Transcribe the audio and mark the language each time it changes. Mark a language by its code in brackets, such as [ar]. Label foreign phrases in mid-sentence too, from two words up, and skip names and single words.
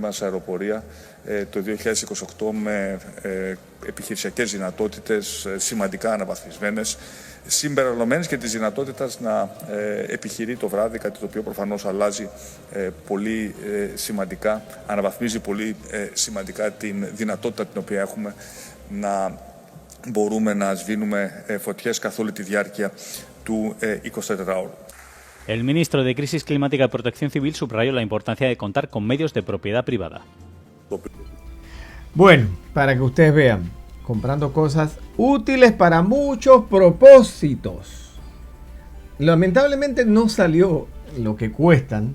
[el] μας αεροπορία το 2028 με επιχειρησιακές δυνατότητες σημαντικά αναβαθμισμένες, συμπεριλαμβανομένες και της δυνατότητας να επιχειρεί το βράδυ, κάτι το οποίο προφανώς αλλάζει πολύ σημαντικά, αναβαθμίζει πολύ σημαντικά την δυνατότητα την οποία έχουμε να μπορούμε να σβήνουμε φωτιές καθ' όλη τη διάρκεια του 24ωρου. [es] El ministro de Crisis Climática y Protección Civil subrayó la importancia de contar con medios de propiedad privada. Bueno, para que ustedes vean, comprando cosas útiles para muchos propósitos. Lamentablemente no salió lo que cuestan.